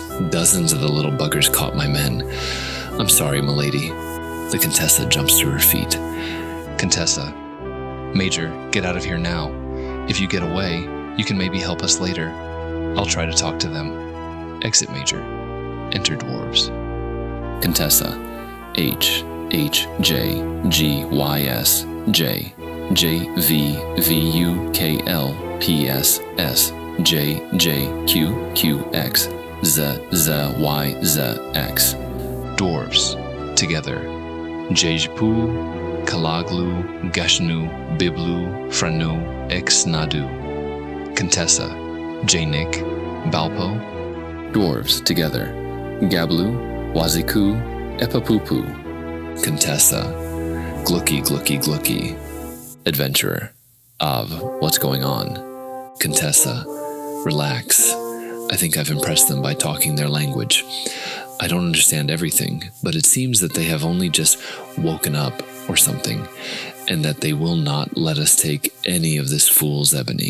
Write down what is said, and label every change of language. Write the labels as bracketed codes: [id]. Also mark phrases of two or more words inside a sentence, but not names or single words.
[en] Dozens of the little buggers caught my men. I'm sorry, milady. The Contessa jumps to her feet. Contessa. Major, get out of here now. If you get away, you can maybe help us later. I'll try to talk to them. Exit Major. Enter Dwarves. Contessa. H, J, G, Y, S, J, J, V, V, U, K, L, P, S, S, J, J, Q, Q, X, Z, Z, Y, Z, X. Dwarves. Together. Jejpu, Kalaglu, Gashnu, Biblu, Franu, Exnadu. Contessa. Jnik, Balpo. Dwarves together. Gablu, Waziku, Epapupu. Contessa. Glucky, glucky, glucky. Adventurer. Av, what's going on? Contessa. Relax. I think I've impressed them by talking their language. I don't understand everything, but it seems that they have only just woken up or something, and that they will not let us take any of this fool's ebony.